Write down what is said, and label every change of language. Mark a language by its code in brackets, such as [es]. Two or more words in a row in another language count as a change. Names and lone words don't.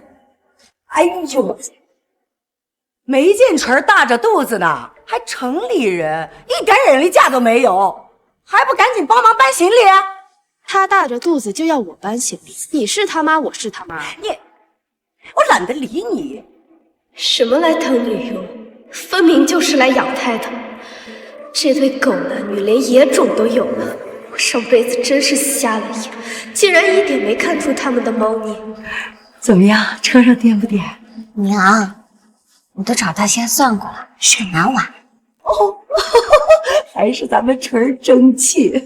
[zh] 哎呦，沒見純大着肚子呢，還城裡人，一點忍力架都沒有，還不趕緊幫忙搬行李？他大着肚子就要我搬行李，你是他媽，我是他媽，我懶得理你。什麼來當女傭，分明就是來養胎的。這對狗男女連野種都有了，我上輩子真是瞎了眼，竟然一點沒看出他們的貓膩。怎麼樣，車上顛不顛？娘，你都找大仙算過了，是男娃。哦，還是咱們純爭氣。